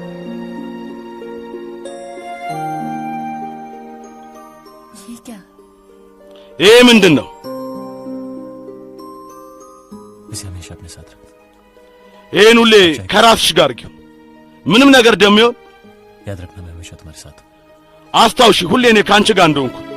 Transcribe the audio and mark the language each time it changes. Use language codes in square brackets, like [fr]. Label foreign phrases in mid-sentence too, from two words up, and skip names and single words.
[hi] ये क्या? [am] ይሄ ምንድን ነው? [hi] इसे हमेशा अपने साथ रखना [am] ይሄን ሁሌ ከራስሽ ጋር አድርጊው። ምንም ነገር እንደሚሆን [hi] याद रखना मैं हमेशा तुम्हारे साथ हूँ [am] አስታውሺ። ሁሌ እኔ ከአንቺ ጋር እንደሆንኩ።